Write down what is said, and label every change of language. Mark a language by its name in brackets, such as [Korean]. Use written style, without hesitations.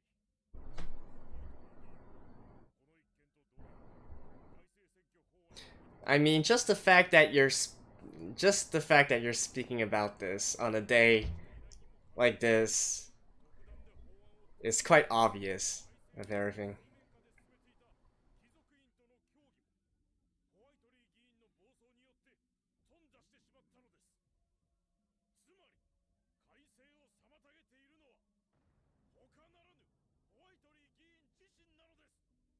[Japanese] この一件と同様、改正選挙法案。 [English] I mean, just the fact that you're speaking about this on a day like this is quite obvious of everything. [Japanese] ホワイトリー議員の暴走によって頓挫してしまったのです。つまり改正を妨げているのは他ならぬホワイトリー議員自身なのです。